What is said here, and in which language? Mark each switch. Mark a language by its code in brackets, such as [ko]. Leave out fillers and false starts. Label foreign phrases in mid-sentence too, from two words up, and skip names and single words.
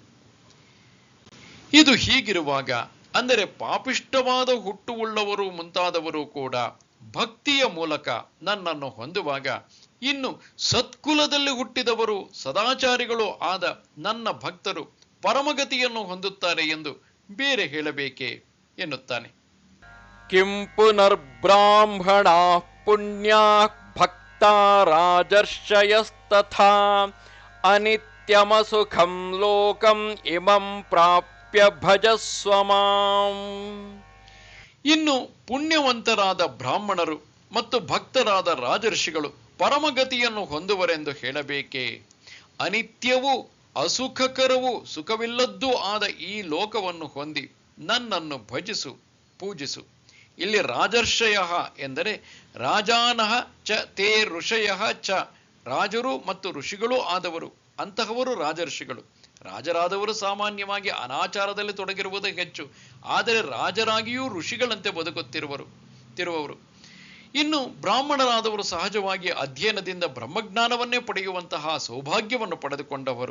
[kn] ಇದು ಹೀಗಿರುವಾಗ, ಅಂದರೆ ಪಾಪಿಷ್ಟವಾದ ಹುಟ್ಟುವುಳ್ಳವರು ಮುಂತಾದವರು ಕೂಡ ಭಕ್ತಿಯ ಮೂಲಕ ನನ್ನನ್ನು ಹೊಂದುವಾಗ, ಇನ್ನು ಸತ್ಕುಲದಲ್ಲಿ ಹುಟ್ಟಿದವರು ಸದಾಚಾರಿಗಳು ಆದ ನನ್ನ ಭಕ್ತರು ಪರಮಗತಿಯನ್ನು ಹೊಂದುತ್ತಾರೆ ಎಂದು ಬೇರೆ ಹೇಳಬೇಕೆ ಎನ್ನುತ್ತಾನೆ. [sa] ಕಿಂ ಪುನರ್ಬ್ರಾಹ್ಮಣಾ ಪುಣ್ಯಾ ಭಕ್ತಾ ರಾಜರ್ಷಯಸ್ತಥಾ ಅನಿತ್ಯಮಸುಖಂ ಲೋಕಂ ಇಮಂ ಪ್ರಾಪ್ಯ ಭಜಸ್ವ ಮಾಂ. [kn] ಇನ್ನು ಪುಣ್ಯವಂತರಾದ ಬ್ರಾಹ್ಮಣರು ಮತ್ತು ಭಕ್ತರಾದ ರಾಜರ್ಷಿಗಳು ಪರಮಗತಿಯನ್ನು ಹೊಂದುವರೆಂದು ಹೇಳಬೇಕೆ? ಅನಿತ್ಯವೂ ಅಸುಖಕರವೂ ಸುಖವಿಲ್ಲದ್ದೂ ಆದ ಈ ಲೋಕವನ್ನು ಹೊಂದಿ ನನ್ನನ್ನು ಭಜಿಸು, ಪೂಜಿಸು. [sa] ಇಲ್ಲಿ ರಾಜರ್ಷಯ ಎಂದರೆ ರಾಜಾನಃ ಚ ತೇ ಋಷಯ ಚ, [kn] ರಾಜರು ಮತ್ತು ಋಷಿಗಳೂ ಆದವರು, ಅಂತಹವರು ರಾಜರ್ಷಿಗಳು. ರಾಜರಾದವರು ಸಾಮಾನ್ಯವಾಗಿ ಅನಾಚಾರದಲ್ಲಿ ತೊಡಗಿರುವುದು ಹೆಚ್ಚು, ಆದರೆ ರಾಜರಾಗಿಯೂ ಋಷಿಗಳಂತೆ ಬದುಕುತ್ತಿರುವವರು. ಇನ್ನು ಬ್ರಾಹ್ಮಣರಾದವರು ಸಹಜವಾಗಿ ಅಧ್ಯಯನದಿಂದ ಬ್ರಹ್ಮಜ್ಞಾನವನ್ನೇ ಪಡೆಯುವಂತಹ ಸೌಭಾಗ್ಯವನ್ನು ಪಡೆದುಕೊಂಡವರು.